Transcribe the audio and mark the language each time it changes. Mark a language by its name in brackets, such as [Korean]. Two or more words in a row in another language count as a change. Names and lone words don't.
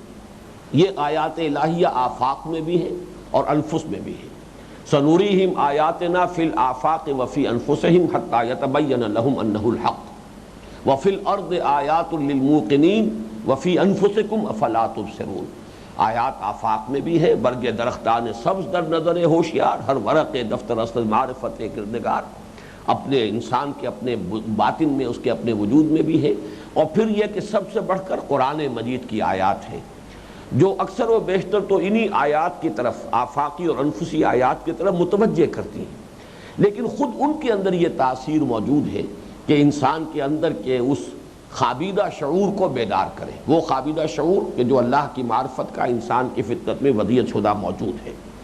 [Urdu] یہ آیات الہیہ آفاق میں بھی ہے اور انفس میں بھی ہے۔ [Arabic] سنوریہم آیاتنا فی الآفاق وفی انفسہم حتی یتبین لہم انہ الحق وفی الارض آیات للموقنین وفی انفسکم افلا تبصرون۔ [Urdu] آیات آفاق میں بھی ہے، [Persian] برگ درختان سبز در نظر ہوشیار، ہر ورق دفتر اصل معرفت کردگار، [Urdu] اپنے انسان کے اپنے باطن میں، اس کے اپنے وجود میں بھی ہے۔ اور پھر یہ کہ سب سے بڑھ کر قرآن مجید کی آیات ہیں، جو اکثر و بیشتر تو انہی آیات کی طرف، آفاقی اور انفسی آیات کی طرف متوجہ کرتی ہیں، لیکن خود ان کے اندر یہ تاثیر موجود ہے کہ انسان کے اندر کے اس خوابیدہ شعور کو بیدار کرے، وہ خوابیدہ شعور کہ جو اللہ کی معرفت کا انسان کی فطرت میں ودیعت شدہ موجود ہے۔